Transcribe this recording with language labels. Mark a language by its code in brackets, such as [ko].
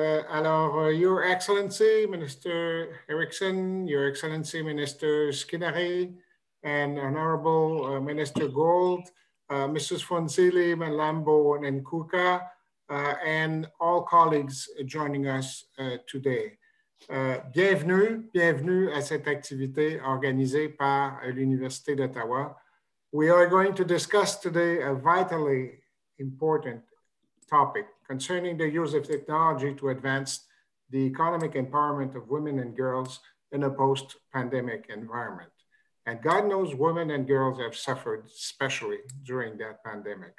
[en] Alors, Your Excellency, Minister Erickson, Your Excellency, Minister Skinnari, and Honorable Minister Gould, Mrs. Phumzile, Mlambo, and Ngcuka, and all colleagues joining us today. [fr] Bienvenue à cette activité organisée par l'Université d'Ottawa. [en] We are going to discuss today a vitally important topic concerning the use of technology to advance the economic empowerment of women and girls in a post-pandemic environment. And God knows women and girls have suffered, especially during that pandemic.